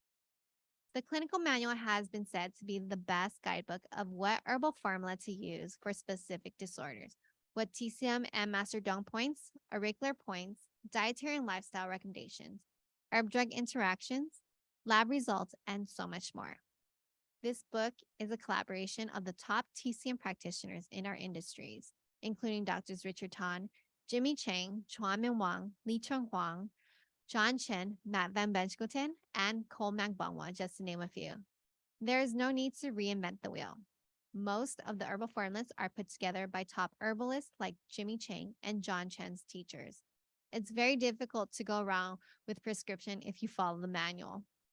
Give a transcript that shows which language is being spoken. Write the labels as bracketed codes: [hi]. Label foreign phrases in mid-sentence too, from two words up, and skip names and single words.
[en] The clinical manual has been said to be the best guidebook of what herbal formula to use for specific disorders, what TCM and Master Dome points, auricular points, dietary and lifestyle recommendations, herb-drug interactions, lab results, and so much more. This book is a collaboration of the top TCM practitioners in our industries, including Drs. Richard Tan, Jimmy Chang, Chuan-Min Wang, Li Chong Huang, John Chen, Matt Van Benschkoten, and Cole Magbangwa, just to name a few. There is no need to reinvent the wheel. Most of the herbal formulas are put together by top herbalists like Jimmy Chang and John Chen's teachers. It's very difficult to go around with prescription if you follow the manual.